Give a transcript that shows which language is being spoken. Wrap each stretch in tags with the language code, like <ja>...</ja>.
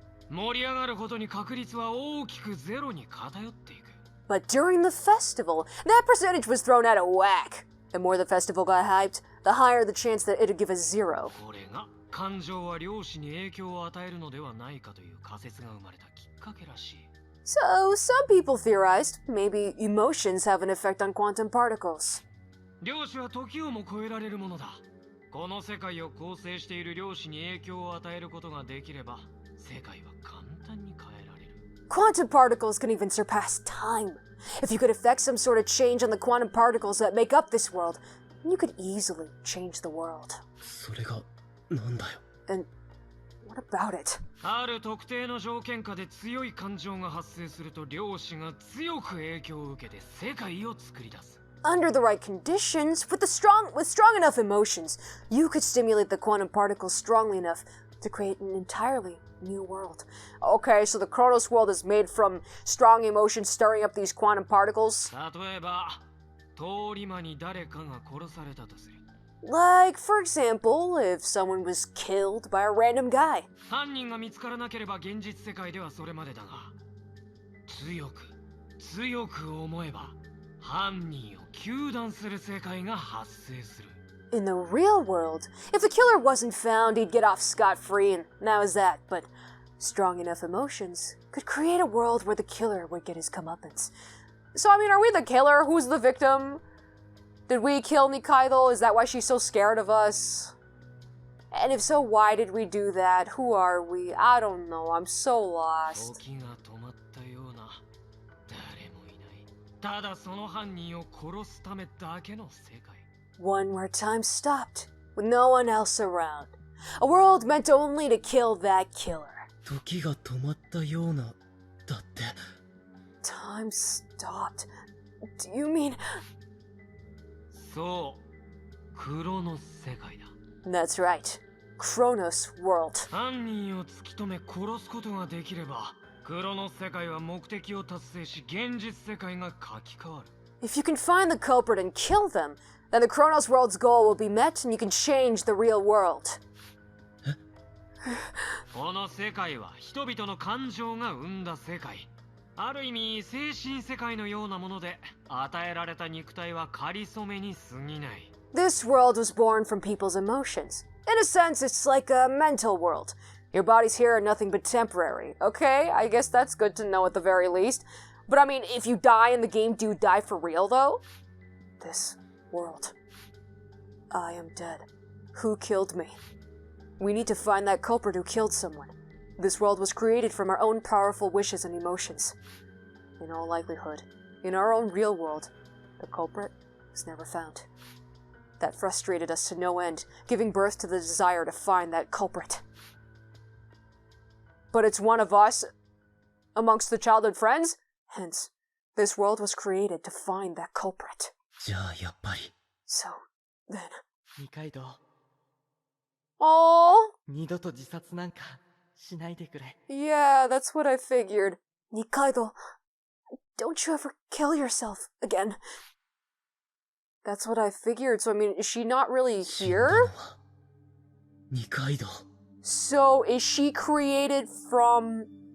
<ja>盛り上がるほどに確率は大きくゼロに偏っていく。</ja> <en>But during the festival, that percentage was thrown out of whack. The more the festival got hyped, the higher the chance that it'd give a zero.</en> <ja>これが感情は量子に影響を与えるのではないかという仮説が生まれたきっかけらしい。</ja> <en>So, some people theorized maybe emotions have an effect on quantum particles.</en> <ja>量子は時をも超えられるものだ。この世界を構成している量子に影響を与えることができれば、世界は簡単に変えられる。</ja> <en>Quantum particles can even surpass time. If you could effect some sort of change on the quantum particles that make up this world, you could easily change the world.</en> <ja>それがなんだよ。</ja> <en>And what about it?</en> <ja>ある特定の条件下で強い感情が発生すると量子が強く影響を受けて世界を作り出す。</ja> <en>Under the right conditions, with strong enough emotions, you could stimulate the quantum particles strongly enough to create an entirely new world. Okay, so the Chronos World is made from strong emotions stirring up these quantum particles?</en> <ja>例えば、通り魔に誰かが殺されたとする。</ja> <en>Like, for example, if someone was killed by a random guy.</en> <ja>犯人が見つからなければ現実世界ではそれまでだが、強く思えば犯人を糾弾する世界が発生する。</ja> <en>In the real world, if the killer wasn't found, he'd get off scot-free, and that was that. But strong enough emotions could create a world where the killer would get his comeuppance. So, I mean, are we the killer? Who's the victim? Did we kill Nikaido? Is that why she's so scared of us? And if so, why did we do that? Who are we? I don't know. I'm so lost.</en> <ja>時が止まったような、誰もいない。ただその犯人を殺すためだけの世界。</ja> <en>One where time stopped, with no one else around. A world meant only to kill that killer.</en> <ja>時が止まったような、だって。</ja> <en>Time stopped? Do you mean...</en> <ja>そう、クロノス世界だ。</ja> <en>That's right. Chronos World.</en> <ja>犯人を突き止め殺すことができれば、クロノス世界は目的を達成し、現実世界が書き換わる。</ja> <en>If you can find the culprit and kill them, then the Chronos World's goal will be met and you can change the real world.</en> <ja>この世界は人々の感情が生んだ世界。ある意味精神世界のようなもので、与えられた肉体は仮初めに過ぎない。</ja> <en>This world was born from people's emotions. In a sense, it's like a mental world. Your bodies here are nothing but temporary. Okay, I guess that's good to know at the very least. But I mean, if you die in the game, do you die for real though? This world. I am dead. Who killed me? We need to find that culprit who killed someone. This world was created from our own powerful wishes and emotions. In all likelihood, in our own real world, the culprit was never found. That frustrated us to no end, giving birth to the desire to find that culprit. But it's one of us amongst the childhood friends, hence, this world was created to find that culprit.</en> <ja>じゃあやっぱり。</ja> <en>So, then...</en> <ja>二階堂、</ja> <en>Aww!</en> <ja>二度と自殺なんかしないでくれ。</ja> <en>Yeah, that's what I figured. Nikaido, don't you ever kill yourself again. That's what I figured, so I mean, is she not really</en> <ja>死んだの</ja> <en>here?</en> <ja>は二階堂。</ja> <en>So, is she created from...</en>